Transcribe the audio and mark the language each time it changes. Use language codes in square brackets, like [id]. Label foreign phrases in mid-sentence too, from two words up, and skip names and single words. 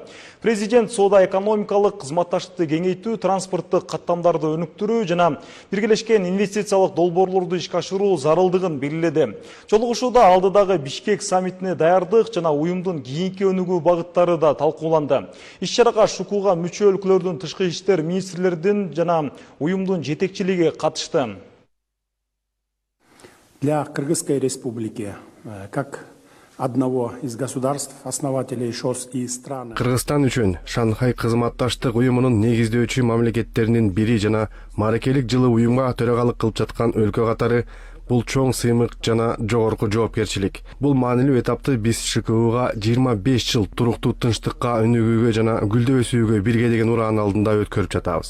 [ky] Президент соода-экономикалык кызматташтыкты кеңейтүү, транспорттук каттамдарды өнүктүрүү жана биргелешкен инвестициялык долбоорлорду ишке ашыруу зарылдыгын белгиледи. Жолугушууда алдыдагы Бишкек саммитине даярдык жана уюмдун кийинки өнүгүү багыттары да талкууланды. Иш-чарага ШКУга мүчө өлкөлөрдүн тышкы иштер министрлердин жана уюмдун жетекчилиги катышты. [ru] Для Кыргызской республики, как одного из государств, основателей ШОС и стран. [ky] Кыргызстан үчүн Шанхай кызматташтык уюмунун негиздөөчү мамлекеттеринин бири жана мааракелик жылы уюмга төрагалык кылып жаткан өлкө катары Бул чоң сыймык жана жогорку жоопкерчилик. Бул маанилүү этапты биз ШКУга 25 жыл туруктуу тынчтыкка өнүгүүгө жана гүлдөп өсүүгө бирге деген ураан алдында өткөрүп жатабыз.